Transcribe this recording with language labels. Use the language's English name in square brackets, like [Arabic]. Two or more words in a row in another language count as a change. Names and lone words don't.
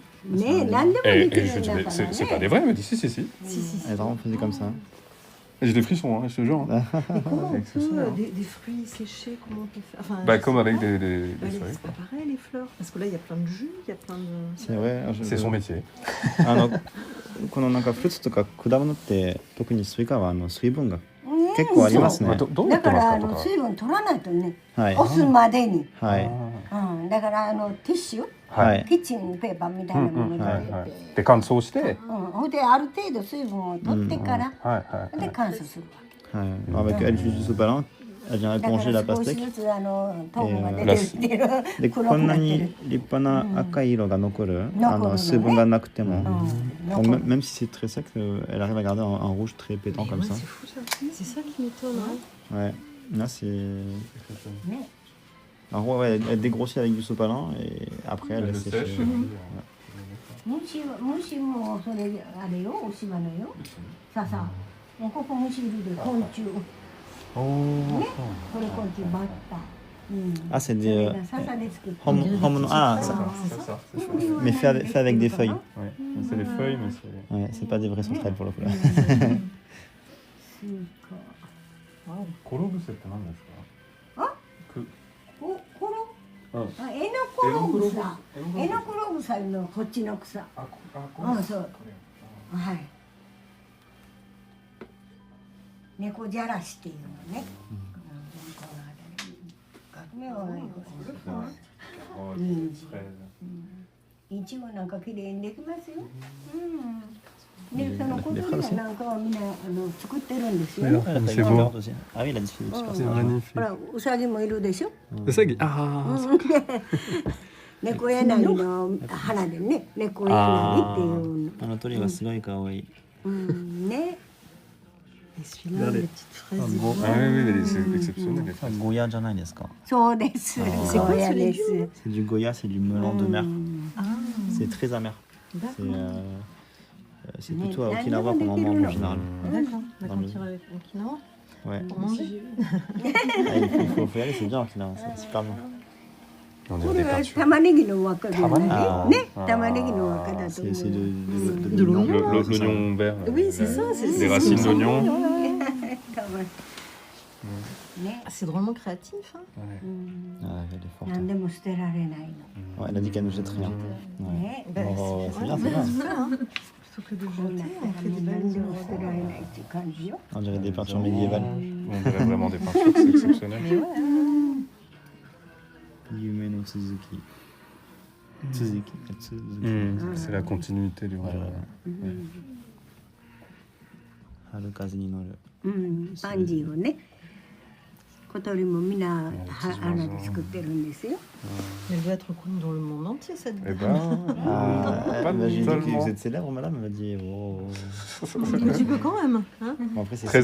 [French] Et je dis, mais c'est pas des vrais, elle me dit si. Elle est vraiment faisait comme ça. J'ai des frissons, je te jure. Et comment on peut, des fruits séchés, comment on peut faire comme avec des feuilles. C'est pas pareil les fleurs, parce que là il y a plein de jus, il y a plein de... C'est vrai. C'est son métier. [Japanese] このなんかフルーツとか果物って特にスイカは水分が結構ありますね。どうやだかってますかとか。ら水分取らないとね、はい。押すまでに、はい。だからティッシュ、はい。キッチンペーパーみたいなものに入れて、で乾燥してほんである程度水分を取ってから、で乾燥するわけ。 [French] はい。Avec elle utilise du sopalin. Elle vient éponger la [Japanese] 少し [French] pastèque. [Japanese] ずつ糖分が出てる。でこんなに立派な赤い色が残る、水分がなくても、 [French] même si c'est très sec, elle arrive à garder un rouge très pétant comme ça. C'est fou ça, c'est ça qui m'étonne. Ouais, là c'est. Alors ouais, elle dégrossit avec du sopalin et après elle laisse sécher. [Japanese] 虫もそれあれよ、おしばのよ。さあ、もうここ虫いるで昆虫。ね、これ昆虫バッタ。 [French] Ah, c'est des. Ah, ça. Mais fait avec des feuilles. Ouais, c'est des feuilles, mais c'est. Ouais, c'est pas des vrais sauterelles pour le coup là. [Japanese] コロブセって何ですか？エノコログサ。エノコログサのこっちの草。そう。はい。猫じゃらしっていうのね。いちごなんかきれいにできますよ。で、その子供なんかはみんな作ってるんですよ。 [French] C'est beau. Ah oui, il a dit C'est magnifique. [Japanese] ほら、ウサギもいるでしょ。ウサギ、ああ、猫柳の花でね、猫柳っていう。あの鳥がすごい可愛い。ね。 [French] Et celui-là, les petites fraises. Ah oui, c'est exceptionnel. [Japanese] Goya じゃないですか。そうです。 [French] C'est quoi ce légume? C'est du Goya, c'est du melon de mer. C'est très amer. C'est plutôt à Okinawa qu'on en mange en général. D'accord, on va tirer avec Okinawa. Ouais. Pour manger. Il faut y aller, c'est bien Okinawa, c'est super bon. On [Japanese] こ [French] dirait [Japanese] れ [French] des [Japanese] は [French] peintures. [Japanese] 玉ねぎの輪っかじゃないね。あーね、玉ねぎの輪っかだと [French] C'est [Japanese] 思う。 [French] de l'oignon. L'oignon vert. Oui, c'est ça. C'est Des racines d'oignon. [Japanese] かわいいね、 [French] C'est drôlement créatif. Hein. Ouais. Ah, elle est forte. [Japanese] 何でも捨てられないの。 [French] Ouais, elle a dit qu'elle ne jette rien. Ouais. [Japanese] ね、 [French] Ben, Oh, c'est bien, ouais, c'est bien. ça, hein. Plutôt que de [Japanese] こうなっ [French] jeter, [Japanese] た [French] on [Japanese] ら [French] fait [Japanese] もう [French] des [Japanese] 何 [French] belles [Japanese] でも捨て [French] œuvres. [Japanese] られないっていう感じよ。 [French] On dirait des peintures médiévales. On dirait vraiment des peintures, c'est exceptionnel. Mais ouais. Yume no Tsuzuki. Tsuzuki. C'est la continuité du rêve. Ouais. Harukaze ni noru. [Japanese] うん、パンジーをね、小鳥もみんな花で作ってるんですよ。 [French] Elle doit être connue dans le monde entier, cette Eh dame. ben, Ah, pas j'ai dit que tellement. vous êtes célèbre, madame. Elle m'a dit. Oh. Un petit peu quand même. Hein. Bon, après, c'est Très,